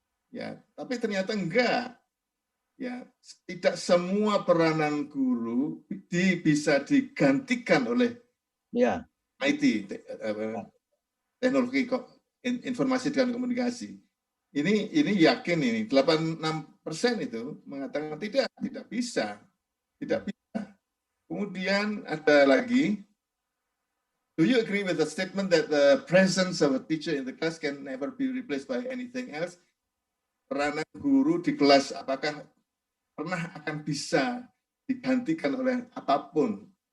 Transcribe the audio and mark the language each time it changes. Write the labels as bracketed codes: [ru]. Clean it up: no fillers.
[id] Ya, tapi ternyata enggak. Ya, tidak semua peranan guru bisa digantikan oleh Ya. IT, teknologi informasi dan komunikasi. Ini yakin ini 86% itu mengatakan tidak bisa. Kemudian ada lagi, [en] do you agree with the statement that the presence of a teacher in the class can never be replaced by anything else? [id] Peranan guru di kelas apakah pernah akan bisa digantikan oleh apapun?